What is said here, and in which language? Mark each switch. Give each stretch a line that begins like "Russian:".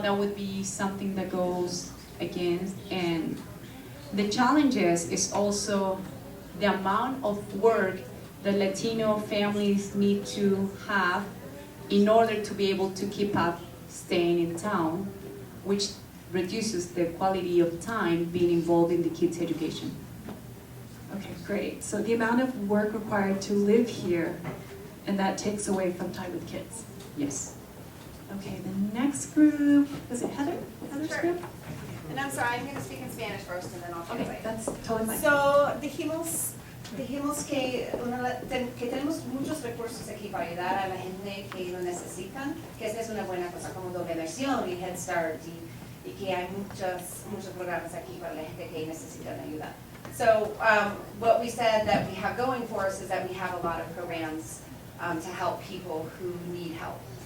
English: That would be something that goes against, and the challenges is also the amount of work that Latino families need to have in order to be able to keep up staying in town, which reduces the quality of time being involved in the kids' education. Okay, great. So the amount of work required to live here, and that takes away from time with kids. Yes. Okay, the next group, is it Heather? Heather's Sure. group? And I'm sorry, I'm going to speak in Spanish first and then I'll Okay, translate. that's totally fine.
Spanish: So, dijimos que, que tenemos muchos recursos aquí para ayudar a la gente que lo necesitan, que esta es una buena cosa como doble versión y Head Start y que hay muchos programas aquí para la gente que necesitan ayuda.
English: So what we said that we have going for us is that we have a lot of programs to help people who need help.